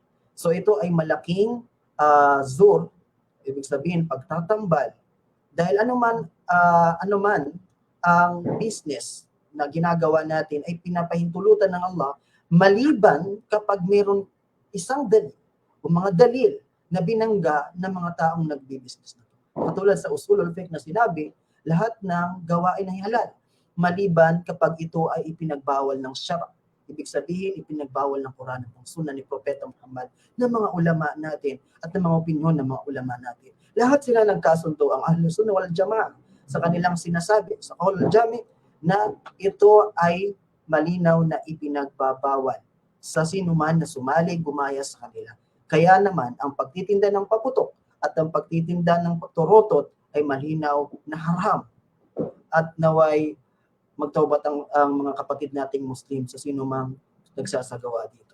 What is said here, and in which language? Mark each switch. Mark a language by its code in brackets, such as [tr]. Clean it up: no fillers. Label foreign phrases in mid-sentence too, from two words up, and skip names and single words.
[tl] So ito ay malaking zur, ibig sabihin pagtatambal. Dahil anuman ang business na ginagawa natin ay pinapahintulutan ng Allah, maliban kapag mayroon isang dalil o mga dalil na binangga ng mga taong nagbi-business na. Katulad sa [ar] أصول الفقه [tl] na sinabi, lahat ng gawain ay halal. maliban kapag ito ay ipinagbawal ng syara. Ibig sabihin, ipinagbawal ng Quran at ng Sunnah ni Propeta Muhammad ng mga ulama natin at ng mga opinyon ng mga ulama natin. Lahat sila nagkasundo, ang [ar] أهل السنة والجماعة, [tl] sa kanilang sinasabi sa [ar] القول الجامع' [tl] na ito ay malinaw na ipinagbabawal sa sinuman na sumali, gumaya sa kanila. Kaya naman, ang pagtitinda ng paputok at ang pagtitinda ng turotot ay malinaw na haram. At naway magtaubat ang mga kapatid nating Muslim sa sinumang nagsasagawa dito.